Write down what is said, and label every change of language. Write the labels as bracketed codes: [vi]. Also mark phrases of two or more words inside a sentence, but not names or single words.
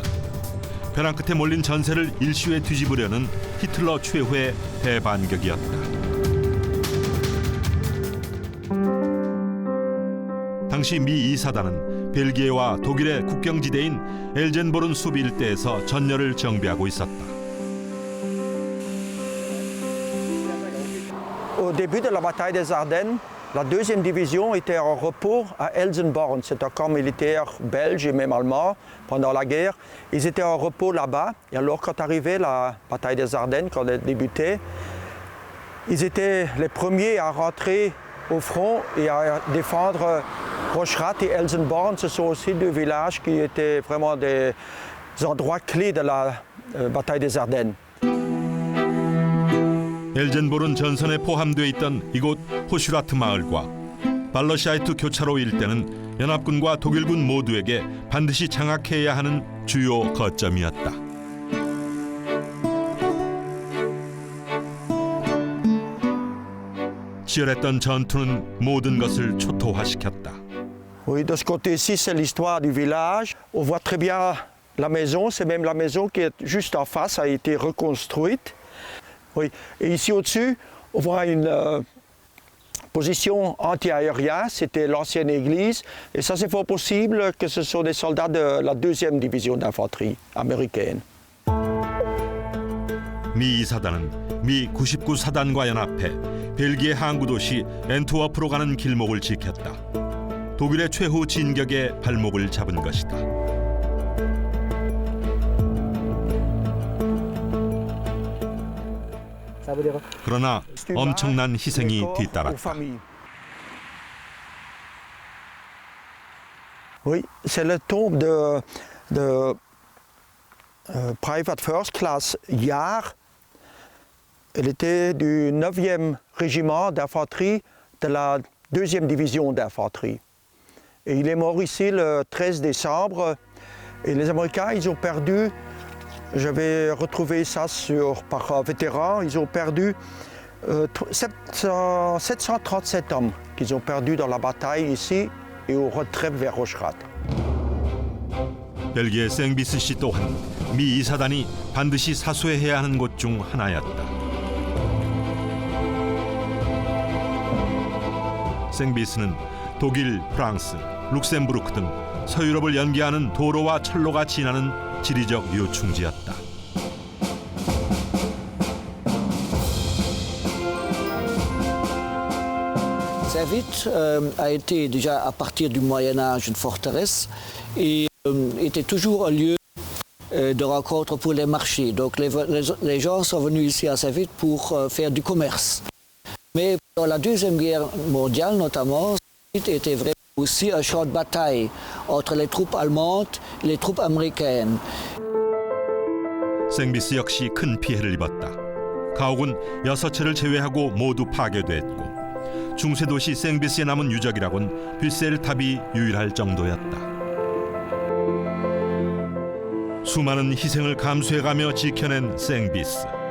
[ko] 벼랑 끝에 몰린 전세를 일시에 뒤집으려는 히틀러 최후의 대반격이었다. 당시 미 2사단은 벨기에와 독일의 국경지대인 엘젠보른 숲 일대에서 전열을 정비하고 있었다. [fr] Au début de la bataille des Ardennes, la deuxième division était en repos à Elsenborn. C'est un camp militaire belge et même allemand pendant la guerre. Ils étaient en repos là-bas. Et alors, quand arrivait la bataille des Ardennes, quand elle débutait, ils étaient les premiers à rentrer au front et à défendre Rochrath et Elsenborn. Ce sont aussi deux villages qui étaient vraiment des endroits clés de la bataille des Ardennes. [ko] 엘젠보른 전선에 포함돼 있던 이곳 호슈라트 마을과 발러샤이트 교차로 일대는 연합군과 독일군 모두에게 반드시 장악해야 하는 주요 거점이었다. 치열했던 전투는 모든 것을 초토화시켰다. [fr] Oui, de ce côté-ci, c'est l'histoire du village. On voit très bien la maison. C'est même la maison qui est juste en face, a été reconstruite. Oui. Et ici au-dessus, on voit une position anti-aérienne. C'était l'ancienne église. Et ça, c'est fort possible que ce sont des soldats de la 2e division d'infanterie américaine. [ko] 미 2사단은 미 99사단과 연합해 벨기에 항구 도시 앤트워프로 가는 길목을 지켰다. 독일의 최후 진격에 발목을 잡은 것이다. 그러나 엄청난 희생이 뒤따랐다. [fr] Oui, c'est le tombe de [en] Private First Class [fr] Jahr. Elle était du 9e régiment d'infanterie de la 2e division d'infanterie. Et il est mort ici le 13 décembre. Et les Américains, ils ont perdu, j'avais retrouvé ça par vétéran, ils ont perdu 737 hommes qu'ils ont perdus dans la bataille ici et au retrait vers Rochrath. [ko] 벨기에 생비스시 또한 미 2사단이 반드시 사수해야 하는 곳 중 하나였다. 생비스는 독일, 프랑스, 룩셈부르크 등 서유럽을 연계하는 도로와 철로가 지나는 지리적 요충지였다. [fr] Savit a été déjà à partir du Moyen-Âge une forteresse et était toujours un lieu de rencontre pour les marchés. Donc les gens sont venus ici à Savit pour faire du commerce. Mais dans la Deuxième Guerre mondiale notamment, Savit était vraiment aussi un champ de bataille entre les troupes allemandes et les troupes américaines. [ko] 생비스 역시 큰 피해를 입었다. 가옥은 6채를 제외하고 모두 파괴됐고 중세 도시 생비스에 남은 유적이라곤 뷔셀탑이 유일할 정도였다. 수많은 희생을 감수해가며 지켜낸 생비스.